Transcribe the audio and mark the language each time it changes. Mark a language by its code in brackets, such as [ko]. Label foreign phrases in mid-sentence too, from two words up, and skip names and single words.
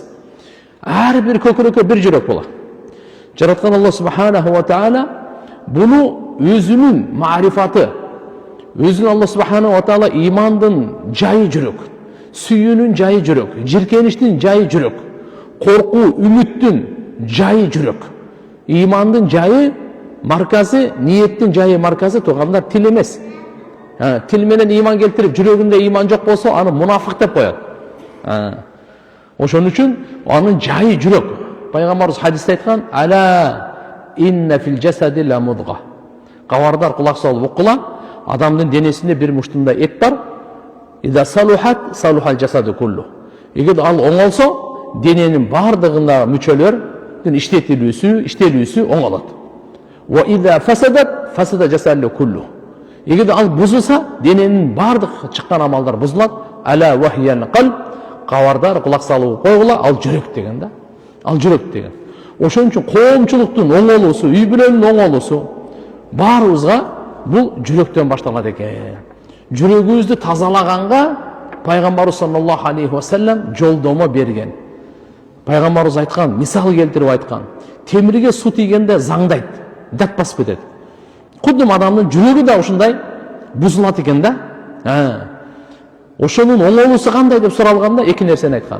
[ky] Ар бир көкүрөккө бир жүрөк болот. Жараткан Алла [ar] سبحانه وتعالى [ky] буну өзүнүн марифаты, өзүнүн Алла [ar] سبحانه وتعالى [ky] имандын жайы жүрөк, сүйүүнүн жайы жүрөк, жиркеништин жайы жүрөк, коркуу, үмүттүн жайы жүрөк. Имандын жайы марказы, ниеттин жайы марказы туугандар тил эмес. Тил менен иман келтирип, жүрөгүндө иман жок болсо, аны мунафык деп коет. Ошон үчүн анын жайы жүрөк. Пайгамбарыбыз хадисте айткан: [ar] ألا إن في الجسد لمضغة." [ky] Кабардар, кулак салып укула, адамдын денесинде бир муштундай эт бар. [ar] إذا صلحت صلح الجسد كله. [ky] Эгер ал оңолсо, дененин бардыгындагы мүчөлөрдүн иштелүүсү оңолот. [ar] وإذا فسدت فسد الجسد كله. [ky] Эгер ал бузулса, дененин бардык чыккан амалдар бузулат. [ar] ألا وهي القلب. [ky] Кабардар, кулак салып койгула, ал жүрөк деген да. Ал жүрөк деген. Ошон үчүн коомчулуктун оңолуусу, үй бүлөнүн оңолуусу баарыбызга бул жүрөктөн башталат экен. Жүрөгүбүздү тазалаганга пайгамбарыбыз [ar] صلى الله عليه وسلم [ky] жолдомо берген. Пайгамбарыбыз айткан, мисал келтирип айткан: темирге суу тийгенде заңдайт, дат басып кетет. Кудум адамдын жүрөгү да ушундай бузулат экен да. Ошонун оңолуусу кандай деп суралганда эки нерсени айткан.